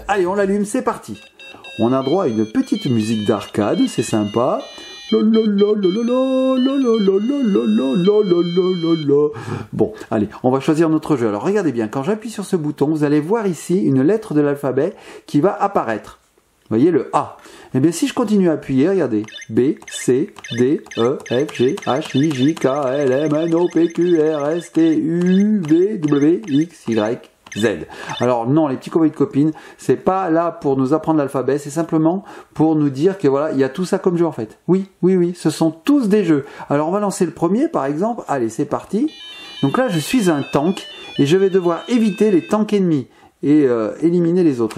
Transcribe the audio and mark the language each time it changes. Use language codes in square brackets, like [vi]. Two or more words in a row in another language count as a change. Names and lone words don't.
[fr] Allez, on l'allume, c'est parti. On a droit à une petite musique d'arcade, c'est sympa. Bon, allez, on va choisir notre jeu. Alors regardez bien, quand j'appuie sur ce bouton, vous allez voir ici une lettre de l'alphabet qui va apparaître. Vous voyez le A. Et bien si je continue à appuyer, regardez. B, C, D, E, F, G, H, I, J, K, L, M, N, O, P, Q, R, S, T, U, V, W, X, Y, Z. Alors non, les petits copains et copines, c'est pas là pour nous apprendre l'alphabet, c'est simplement pour nous dire que voilà, il y a tout ça comme jeu en fait. Oui, ce sont tous des jeux. Alors on va lancer le premier par exemple. Allez, c'est parti. Donc là, je suis un tank et je vais devoir éviter les tanks ennemis et éliminer les autres.